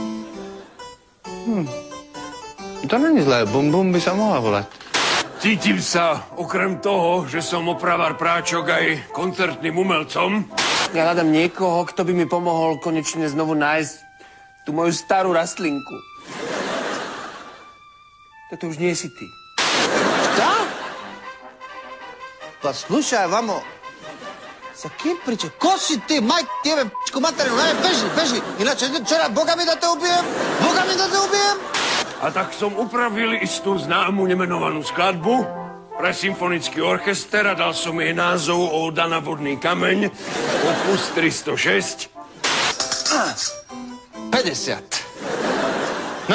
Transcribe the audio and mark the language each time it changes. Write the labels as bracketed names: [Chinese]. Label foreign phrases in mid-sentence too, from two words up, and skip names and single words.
[Czech] To není zlé, [Slovak] bum, bum by sa mohla volať. Cítim sa, okrem toho, že som opravar práčok aj koncertným umelcom. Ja hľadám niekoho, kto by mi pomohol konečne znovu nájsť tú moju starú rastlinku. Toto už nie si ty. [Serbian] Šta? Pa slušaj, vamo. Sa kim priča? Ko si ty, majk tebe, p***ku materinu? Ne, beži. Inače, čera, Boga mi da te ubijem. [Slovak] A tak som upravil istú známu nemenovanú skladbu pre symfonický orchester a dal som jej názov Óda na vodný kameň, opus 306. 50.